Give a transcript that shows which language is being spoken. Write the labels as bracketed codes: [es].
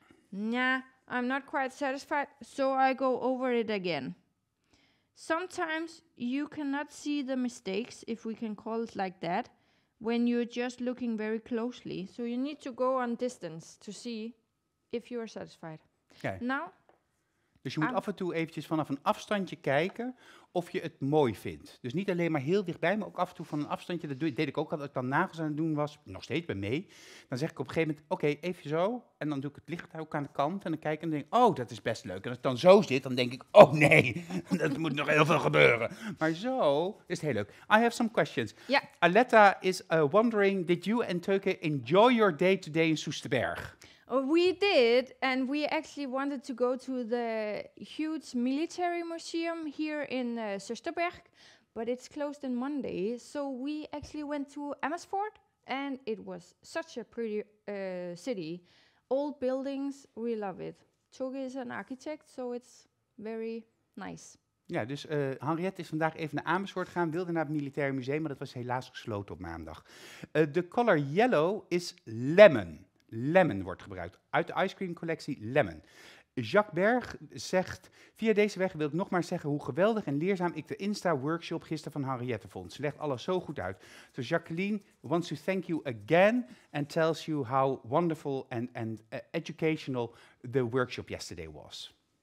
[en] Nah, I'm not quite satisfied, so I go over it again. Sometimes you cannot see the mistakes, if we can call it like that, when you're just looking very closely. So you need to go on distance to see if you are satisfied. Okay. Now, [nl] Dus je moet af en toe eventjes vanaf een afstandje kijken of je het mooi vindt. Dus niet alleen maar heel dichtbij, maar ook af en toe van een afstandje. Dat deed ik ook al, als ik dan nagels aan het doen was, nog steeds bij mee. Dan zeg ik op een gegeven moment, oké, even zo. En dan doe ik het licht ook aan de kant en dan kijk ik en denk ik, oh, dat is best leuk. En als ik dan zo zit, dan denk ik, oh nee, er moet nog heel veel gebeuren. Maar zo is het heel leuk. [en] I have some questions. Yeah. Aletta is wondering, did you and Teuke enjoy your day today in Soesterberg? We did, and we actually wanted to go to the huge military museum here in Soesterberg, but it's closed on Monday. So we actually went to Amersfoort, and it was such a pretty city. Old buildings, we love it. Teuke is an architect, so it's very nice. [nl] Ja, dus Henriette is vandaag even naar Amersfoort gegaan, wilde naar het Militaire Museum, maar dat was helaas gesloten op maandag. De color yellow is lemon. Lemon wordt gebruikt. Uit de ice cream collectie Lemon. Jacques Berg zegt, via deze weg wil ik nog maar zeggen hoe geweldig en leerzaam ik de Insta-workshop gisteren van Henriette vond. Ze legt alles zo goed uit. [en] So Jacqueline wants to thank you again and tells you how wonderful and educational the workshop yesterday was.